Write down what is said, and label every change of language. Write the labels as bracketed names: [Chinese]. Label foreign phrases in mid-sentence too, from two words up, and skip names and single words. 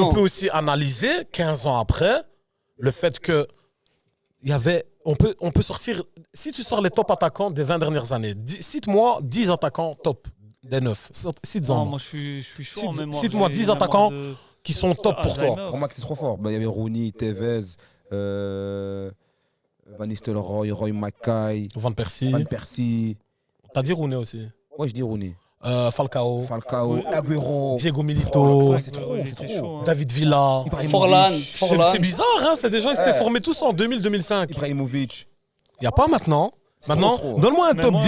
[French] on peut aussi analyser, 15 ans après, le fait que il y avait. On peut sortir. Si tu sors les top attaquants des 20 dernières années, cite-moi 10 attaquants top des 9. Cite-en Non, moi, moi je suis chaud en Cite- mémoire. cite-moi J'ai 10 une mémoire attaquants de- qui sont top pour toi. Alzheimer. Pour moi, c'est trop fort. Ben, il y avait Rooney, Tevez, Van Nistelrooy, Roy Mackay, Van Persie. Van Persie. T'as dit Rooney aussi. Ouais, je dis Rooney. Falcao. Falcao, Agüero. Diego Milito. Ouais, c'est trop, Il c'est était trop. chaud, hein. David Villa. Forlan. C'est bizarre, hein, c'est des gens qui s'étaient formés tous en 2000-2005. Ibrahimovic. Il n'y a pas maintenant. Maintenant, trop. donne-moi un Mais top moi-